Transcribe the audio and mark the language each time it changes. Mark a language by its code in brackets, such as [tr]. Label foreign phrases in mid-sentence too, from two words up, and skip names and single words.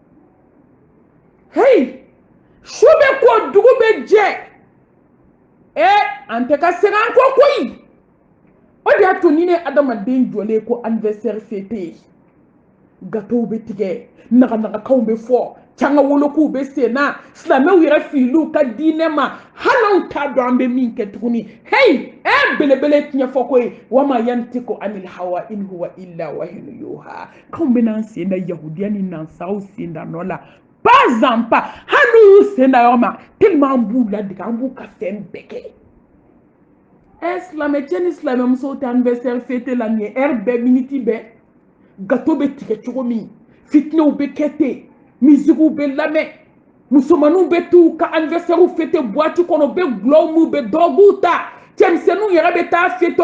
[bm] hey su bɛ ko dugu bɛ jɛ an tɛ ka segin an kɔ koyi o de y'a to ni ne adamaden jɔlen ko [fr] anniversaire fêté gâteau [bm] bɛ tigɛ naganagakanw bɛ fɔ canga wolokow bɛ sen na silamɛw yɛrɛ filiw ka diinɛ ma hali anw t'a dɔn an bɛ min kɛ tuguni hey belebele tiɲɛ fɔ ko ye [ar] وما ينطق عن الهوى إن هو إلا وحي يوحى [bm] k'anw bɛna an sen da yahudiya ni nansaraw sen da nɔ la [fr] pas en pas [bm] hali n'u y'u sen da yɔrɔ ma tellement an b'u ladege an b'u ka fɛn bɛɛ kɛ silamɛ cɛ ni silamɛ musow tɛ [fr] anniversaire fêté [bm] la nin ye heure bɛɛ minute bɛɛ gâteau bɛ tigɛ cogo min fitinɛw bɛ kɛ ten musiquew bɛ lamɛn musomaninw bɛ t'u ka [fr] anniversaire fêté boîte [bm] kɔnɔ u bɛ gulɔw m'u bɛ dɔgɔw ta cɛmisɛnninw yɛrɛ bɛ taa fêté